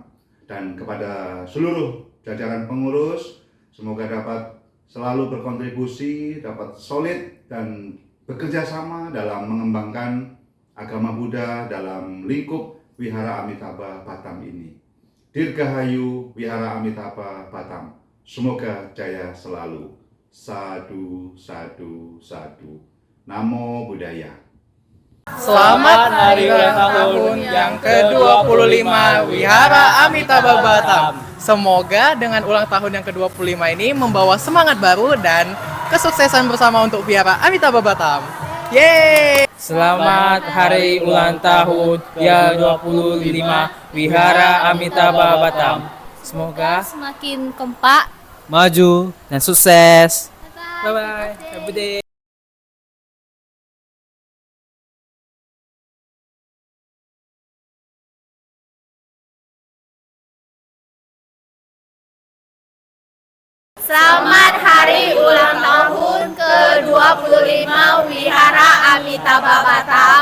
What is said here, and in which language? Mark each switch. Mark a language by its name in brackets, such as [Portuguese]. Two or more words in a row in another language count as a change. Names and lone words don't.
[Indonesian] Dan kepada seluruh jajaran pengurus, semoga dapat selalu berkontribusi, dapat solid dan bekerja sama dalam mengembangkan agama Buddha dalam lingkup Wihara Amitabha Batam ini. Dirgahayu Wihara Amitabha Batam. Semoga jaya selalu. [Pali] Sadu, sadu, sadu. Namo Buddhaya. [Indonesian] Selamat hari ulang tahun yang ke-25 Wihara Amitabha Batam. Semoga dengan ulang tahun yang ke-25 ini membawa semangat baru dan kesuksesan bersama untuk Wihara Amitabha Batam. Yeay! Selamat hari ulang tahun yang 25 Wihara Amitabha Batam. Semoga Semakin kompak. maju dan sukses. [English] Bye-bye. Happy day. [Indonesian] Selamat hari ulang tahun ke-25 Wihara Amitabha Batam.